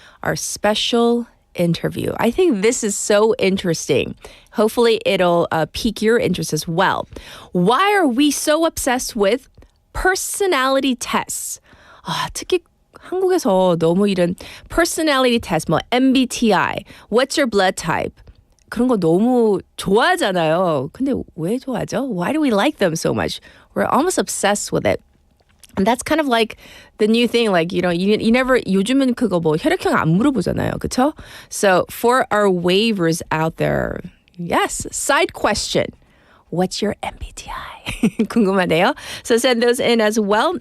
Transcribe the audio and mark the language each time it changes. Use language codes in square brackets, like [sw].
[en] Our special interview. I think this is so interesting. Hopefully it'll pique your interest as well. Why are we so obsessed with personality tests? [ko] 특히 한국에서 너무 이런 [en] personality test, MBTI, what's your blood type? [ko] 그런 거 너무 좋아하잖아요. 근데 왜 좋아하죠? [en] Why do we like them so much? We're almost obsessed with it. And that's kind of like the new thing, like, you never, [ko] 요즘은 그거 혈액형 안 물어보잖아요. 그쵸? [en] So for our waivers out there, yes, side question. What's your MBTI? [ko] 궁금하네요. [en] So send those in as well.